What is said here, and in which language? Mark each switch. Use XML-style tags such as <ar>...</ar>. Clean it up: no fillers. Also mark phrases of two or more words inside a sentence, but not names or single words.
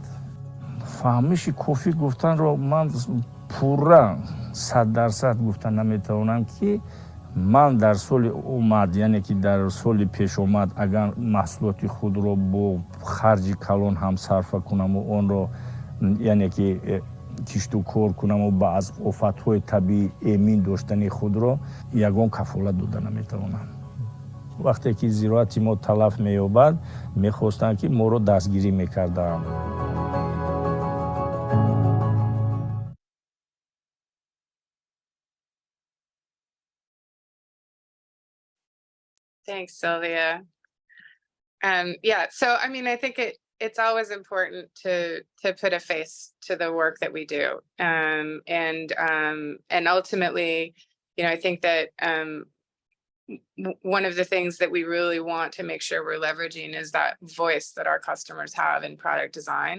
<tg>фаҳмиши кофӣ гуфтанро ман пурра 100% гуфта наметавонам ки ман дар соли омад, яъне ки дар соли пешомад агар маҳсулоти худро бо харҷи калон ҳам сарфа кунаму онро яъне ки кишту кор кунаму ба аз офатҳои табиӣ эмин доштани худро ягон кафолат дода наметавонам. вақте ки зироати мо талаф меёбад, мехостанд ки моро дастгирӣ мекардаанд.</tg> <en>Thanks, Sylvia. Yeah, so I mean, I think it's always important to put a face to the work that we do, and ultimately, you know, I think that one of the things that we really want to make sure we're leveraging is that voice that our customers have in product design.</en>